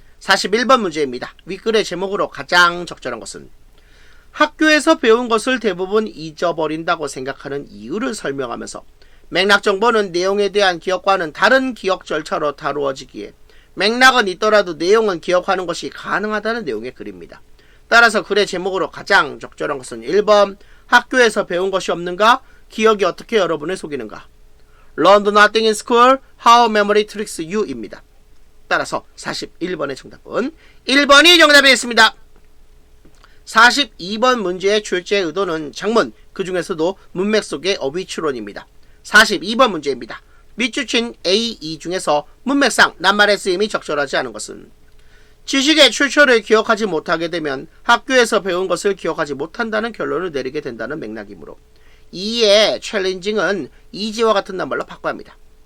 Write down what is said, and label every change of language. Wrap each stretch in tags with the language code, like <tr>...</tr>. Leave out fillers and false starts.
<ko>41번 문제입니다. 윗글의 제목으로 가장 적절한 것은 학교에서 배운 것을 대부분 잊어버린다고 생각하는 이유를 설명하면서 맥락 정보는 내용에 대한 기억과는 다른 기억 절차로 다루어지기에 맥락은 있더라도 내용은 기억하는 것이 가능하다는 내용의 글입니다. 따라서 글의 제목으로 가장 적절한 것은 1번 학교에서 배운 것이 없는가? 기억이 어떻게 여러분을 속이는가?</ko> <en>Learn nothing in school, how memory tricks you 입니다.</en> <ko>따라서 41번의 정답은 1번이 정답이었습니다. 42번 문제의 출제 의도는 장문, 그 중에서도 문맥 속의 어휘 추론입니다. 42번 문제입니다. 밑줄친 A, E 중에서 문맥상 낱말의 쓰임이 적절하지 않은 것은 지식의 출처를 기억하지 못하게 되면 학교에서 배운 것을 기억하지 못한다는 결론을 내리게 된다는 맥락이므로 E의 챌린징은 이지와 같은 낱말로 바꿔야 합니다.</ko>